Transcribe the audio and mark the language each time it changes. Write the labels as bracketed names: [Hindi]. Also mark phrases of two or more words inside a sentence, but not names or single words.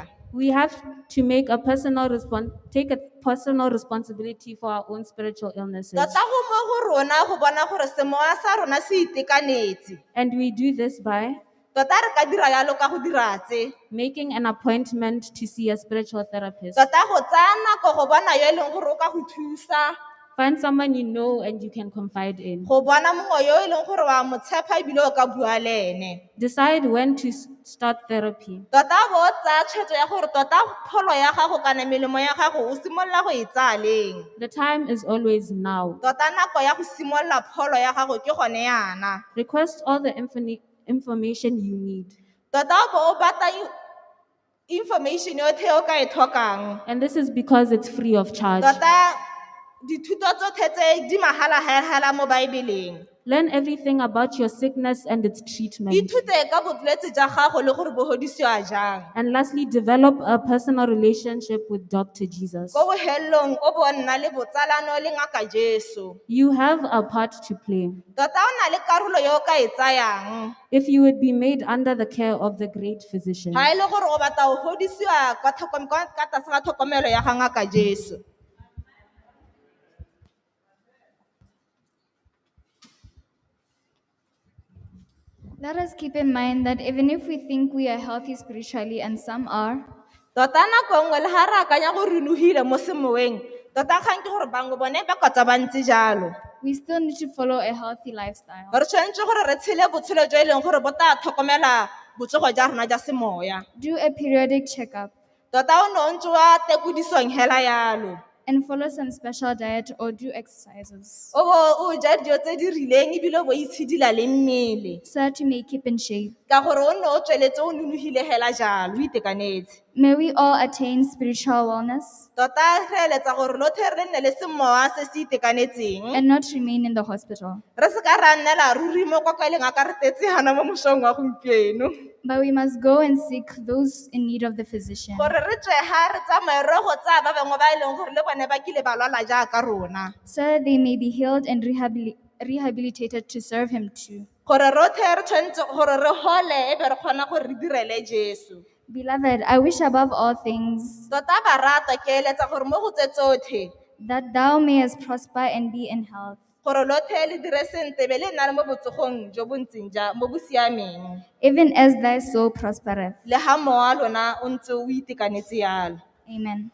[English] We have to take a personal responsibility for our own spiritual illnesses. [Tswana] Tota go mo go rona go bona gore semoya sa rona se itekanetse. [English] And we do this by [Tswana] Tota re ka dira yalo ka go dira tse. [English] making an appointment to see a spiritual therapist. [Tswana] Tota go tsaya nako go bona yo e leng gore o ka go thusa, [English] Find someone you know and you can confide in. [Tswana] go bona mongwe yo e leng gore wa mo tshepa ebile o ka bua le ene. [English] Decide when to start therapy. [Tswana] Tota bo o tsaya tshwetso ya gore tota pholo ya gago kana melemo ya gago o simolola go e tsaya leng. [English] The time is always now. [Tswana] Tota nako ya go simolola pholo ya gago ke gone yana. [English] Request all the information you need. [Tswana] Tota bo o batla information yotlhe o ka e tlhokang. [English] And this is because it's free of charge. [Tswana] Tota dithuto tsotlhe tse di mahala hela mo Baebeleng. [English] Learn everything about your sickness and its treatment. [Tswana] ithute ka bolwetse ja gago le gore bo hodisiwa jang. [English] And lastly, develop a personal relationship with Dr. Jesus. [Tswana] Ko bohelelong o bo nna le botsalano le ngaka Jesu. [English] You have a part to play. [Tswana] Tota o na le karolo yo o ka e tsayang. [English] If you would be made under the care of the great physician. [Tswana] Ha e le gore o batla o hodisiwa ka tlase ga tlhokomelo ya ga ngaka Jesu. [English] Let us keep in mind that even if we think we are healthy spiritually, and some are, [Tswana] Tota nako nngwe le ha re akanya gore re logile mo semoeng, tota kgang ke gore bangwe bone ba kgotsa ba ntse jalo. [English] we still need to follow a healthy lifestyle. [Tswana] Re tshwanetse gore re tshele botshelo jo e leng gore bo tla tlhokomela botsogo jwa rona jwa semoya. [English] Do a periodic checkup [Tswana] Tota o ne o ntse wa tekodisong hela yalo. [English] and follow some special diet or do exercises [Tswana] O bo o ja dijo tse di rileng ebile o bo itshidila le mmele. [English] so that you may keep in shape. [Tswana] Ka gore o ne o tsweletse o nonofile hela jalo, o itekanetse. [English] May we all attain spiritual wellness [Tswana] Tota re eletsa gore lotlhe re nne le semowa se se itekanetseng. [English] and not remain in the hospital. [Tswana] Re se ka ra nnela ruri mo kwa kwa leng a ka re tetse hana mo mosong wa gompieno. [English] But we must go and seek those in need of the physician [Tswana] Gore re tswe ha re tsamaye re go tsaya ba bangwe ba e leng gore le bone ba kile ba lwala jaaka rona. [English] so that they may be healed and rehabilitated to serve him too. [Tswana] Gore rotlhe re tshwanetse gore re hole e be re kgona gore re direle Jesu. [English] Beloved, I wish above all things [Tswana] Tota ba rata ke eletsa gore mo go tse tsotlhe [English] that thou mayest prosper and be in health, [Tswana] gore lotlhe le dire sentle be le nna le mo botsogong jo bo ntseng mo bo siameng. [English] even as thy soul prospereth. [Tswana] Le ha mowa lona o ntse o itekanetse yalo. [English] Amen.